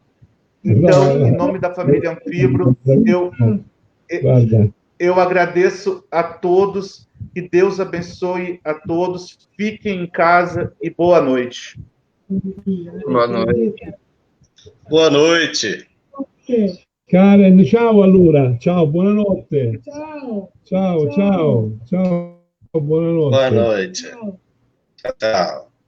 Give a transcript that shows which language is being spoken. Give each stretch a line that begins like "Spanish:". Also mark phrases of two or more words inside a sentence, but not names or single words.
Portuguese: Então, em nome da família Anfibro, eu agradeço a todos, que Deus abençoe a todos, fiquem em casa e boa noite. Boa noite. Boa noite. Karen,
Italian: ciao allora, ciao, buonanotte. Ciao. Ciao, ciao, ciao, buonanotte.
Portuguese: Boa noite. Tchau.